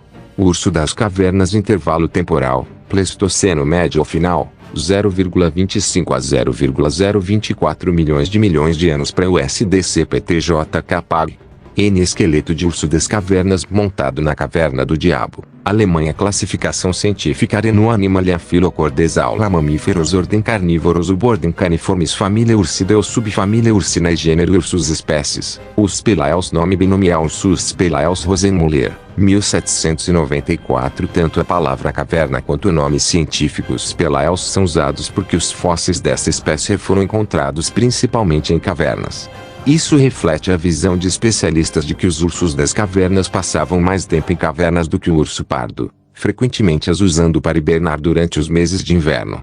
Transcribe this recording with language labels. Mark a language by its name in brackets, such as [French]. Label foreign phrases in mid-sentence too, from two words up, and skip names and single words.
[Portuguese] O urso das cavernas intervalo temporal, Pleistoceno médio ou final, 0,25 a 0,024 milhões de anos para o SDCPTJKPAG. N esqueleto de urso das cavernas montado na caverna do diabo. Alemanha. Classificação científica Reno Animalia Phyllocordesaula Mamíferos Ordem Carnívoros Subordem Caniformes Família Ursidae Subfamília Ursinae Gênero Ursus Espécies Ursus spelaeus Nome binomial Ursus spelaeus Rosenmuller 1794. Tanto a palavra caverna quanto o nome científico spelaeus são usados porque os fósseis dessa espécie foram encontrados principalmente em cavernas. Isso reflete a visão de especialistas de que os ursos das cavernas passavam mais tempo em cavernas do que o urso pardo, frequentemente as usando para hibernar durante os meses de inverno.